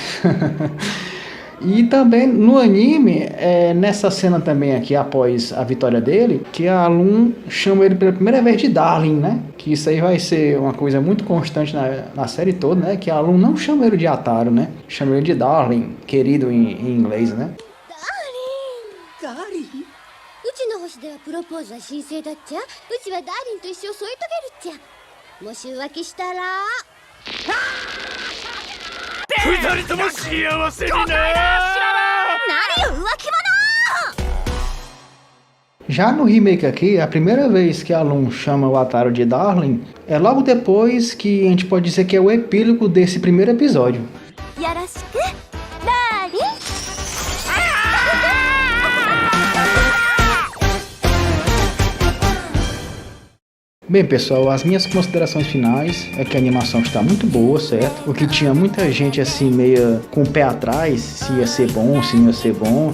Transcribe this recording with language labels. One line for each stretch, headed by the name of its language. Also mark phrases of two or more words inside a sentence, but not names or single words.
Portuguese: E também no anime, nessa cena também aqui, após a vitória dele, que a Lum chama ele pela primeira vez de Darling, né? Que isso aí vai ser uma coisa muito constante na série toda, né? Que a Lum não chama ele de Ataru, né? Chama ele de Darling, querido em inglês, né?
Japanese: ダーリン、うちの星ではプロポーズは神聖だっちゃ。うちはダーリンと一生添い遂げるっちゃ。もし浮気したら二人とも幸せにな。何よ浮気者。
Portuguese: Já no remake aqui, a primeira vez que a Lum chama o Ataru de Darling é logo depois que a gente pode dizer que é o epílogo desse primeiro episódio.
Japanese: よろしくダーリン。
Portuguese: Bem, pessoal, as minhas considerações finais é que a animação está muito boa, certo? O que tinha muita gente assim meio com o pé atrás, se ia ser bom, se não ia ser bom.